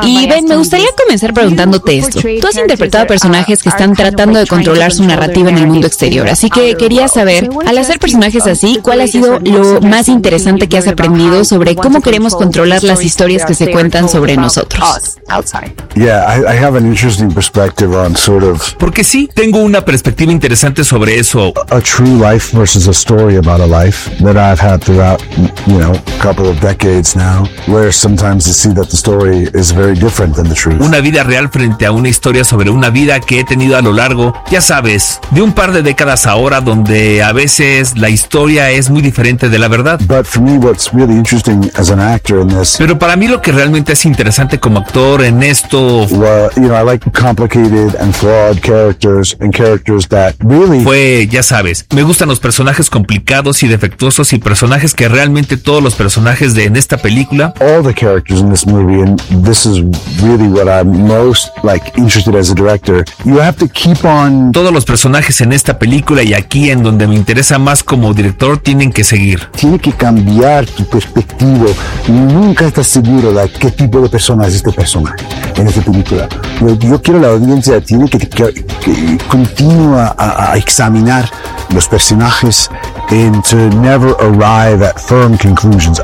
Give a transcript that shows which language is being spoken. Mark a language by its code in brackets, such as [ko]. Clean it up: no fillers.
[es] Y Ben, me gustaría comenzar preguntándote esto. Tú has interpretado personajes que están tratando de controlar su narrativa en el mundo exterior. Así que quería saber, al hacer personajes así, ¿cuál ha sido lo más interesante que has aprendido sobre cómo queremos controlar las historias que se cuentan sobre nosotros? [en] Yeah, I have an interesting perspective on sort of. [es] Porque sí, tengo una perspectiva interesante sobre eso. [en] A true life versus a story about a life that I've had throughout, you know, a couple of decades now, where sometimes you see that the story is very different than the truth. [es] Una vida real frente a una historia sobre una vida que he tenido a lo largo, ya sabes, de un par de décadas ahora, donde a veces la historia es muy diferente de la verdad. [en] But for me, what's really interesting as an actor in this. [es] Pero para mí lo que realmente es interesante como actor en esto. [en] Well, you know, I like complicated and flawed characters and characters that really. [es] Fue, ya sabes, me gustan los personajes complicados y defectuosos y personajes que realmente todos los personajes de en esta película. [en] All the characters in this movie, and this is really what I'm most like interested as a director. You have to keep on. [es] Todos los personajes en esta película y aquí en donde me interesa más como director tienen que seguir. Tiene que cambiar tu perspectiva. Nunca estás seguro de qué tipo de persona es este personaje en esta película. Yo quiero la audiencia tiene que continúa a examinar los personajes [en] and to never arrive at firm conclusions.